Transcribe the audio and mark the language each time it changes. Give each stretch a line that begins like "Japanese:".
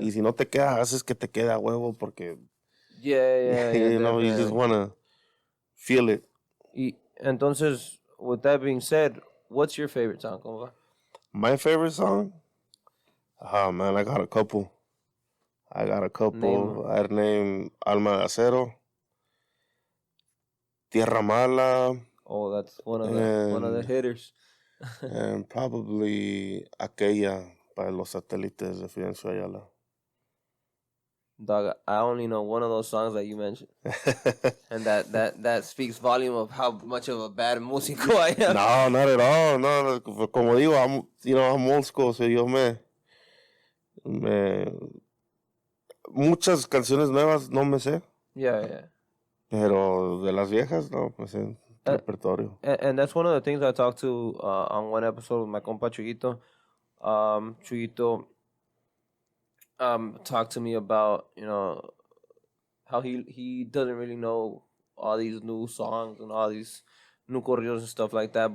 Spanish: Y si no te queda, haces que te quede a huevo porque,
English: yeah, you just want to feel it. Entonces, with that being said, what's your favorite song, compa? My favorite song? Oh, man, I got a couple. I'd name Alma de Acero, Tierra Mala. Oh, that's one of the hitters. And probably Aquella by Los Satélites de Fidencio Ayala. Dog, I only know one of those songs that you mentioned, and that speaks volume of how much of a bad músico I am.
Spanish: No,
English: not at all.
Spanish: No, como digo,
English: I'm old school, so
Spanish: yo muchas canciones nuevas no me sé.
English: Yeah.
Spanish: Pero de las viejas, no, me sé repertorio.
English: And that's one of the things I talked to on one episode with my compa Chuyito. Chuyito talked to me about, how he doesn't really know all these new songs and all these new corridos and stuff like that.